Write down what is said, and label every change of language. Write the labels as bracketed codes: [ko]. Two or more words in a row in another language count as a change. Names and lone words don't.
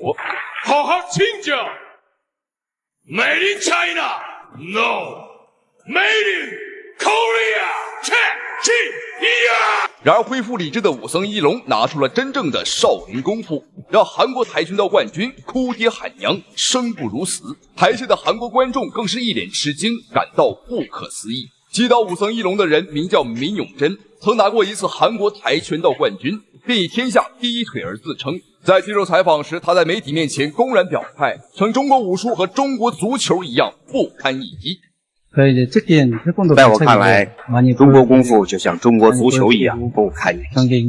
[zh] 好好請教 [en] ，Made in China, no, Made in Korea, China。 [zh] 然而恢复理智的武僧一龙拿出了真正的少林功夫，让韩国跆拳道冠軍哭爹喊娘，生不如死。台下的韓国觀眾更是一臉吃驚，感到不可思議。擊倒武僧一龍的人名叫閔永珍，曾拿過一次韓國跆拳道冠軍，并以天下第一腿而自稱。在接受採訪時，他在媒體面前公然表態，稱中國武術和中國足球一樣不堪一擊。在我看來，中國功夫就像中國足球一樣不堪一擊。